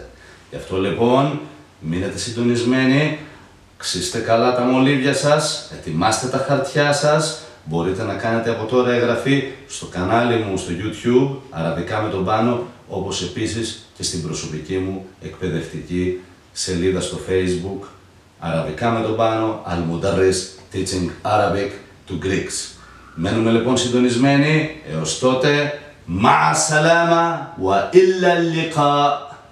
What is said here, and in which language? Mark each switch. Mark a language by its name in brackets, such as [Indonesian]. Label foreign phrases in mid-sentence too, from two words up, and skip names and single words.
[Greek] Γι' αυτό λοιπόν, μείνετε συντονισμένοι, ξύστε καλά τα μολύβια σας, ετοιμάστε τα χαρτιά σας, μπορείτε να κάνετε από τώρα εγγραφή στο κανάλι μου στο YouTube, Αραβικά με τον Πάνο, όπως επίσης και στην προσωπική μου εκπαιδευτική σελίδα στο Facebook, Αραβικά με τον Πάνο, Al-Mudarris Teaching Arabic to Greeks. Μένουμε λοιπόν συντονισμένοι, έως τότε, [Arabic] مع السلامة وإلى اللقاء.